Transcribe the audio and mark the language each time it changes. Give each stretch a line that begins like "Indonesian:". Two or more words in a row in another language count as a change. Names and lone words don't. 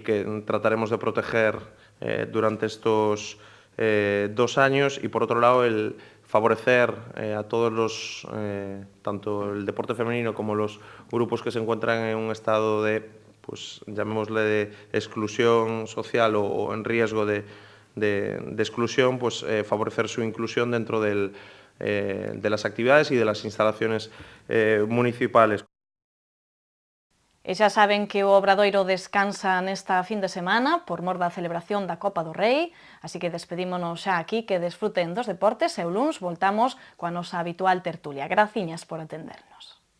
Spanish: que trataremos de proteger durante estos 2 años, y por otro lado el favorecer a todos los, tanto el deporte femenino como los grupos que se encuentran en un estado de, pues llamémosle, de exclusión social o en riesgo de exclusión, pues favorecer su inclusión dentro de las actividades y de las instalaciones municipales.
Galician: E xa saben que o Obradoiro descansa nesta fin de semana por mor da celebración da Copa do Rei, así que despedímonos xa aquí, que desfruten dos deportes e o luns voltamos coa nosa habitual tertulia. Graciñas por atendernos.